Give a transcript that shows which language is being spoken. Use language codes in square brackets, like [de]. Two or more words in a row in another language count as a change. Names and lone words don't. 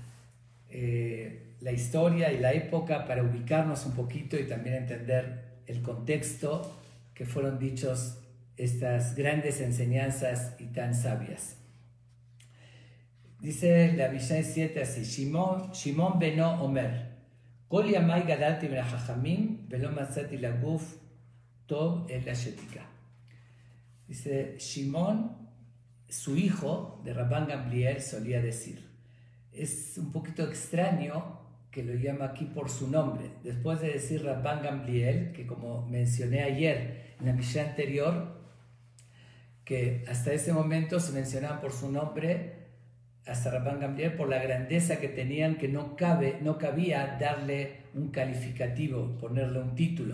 [es] la historia y la época para ubicarnos un poquito y también entender el contexto que fueron dichos estas grandes enseñanzas y tan sabias. Dice la Mishnah 7 así, [he] שמעון בנו אומר, כל ימי גדלתי בין החכמים ולא מצאתי לגוף טוב אל שתיקה. [es] Dice, Shimon, su hijo de Rabban Gamliel, solía decir, es un poquito extraño que lo llama aquí por su nombre, después de decir Rabban Gamliel, que como mencioné ayer en la Mishnah anterior, que hasta ese momento se mencionaban por su nombre hasta Rabban Gamliel por la grandeza que tenían, que no cabía darle un calificativo, ponerle un título.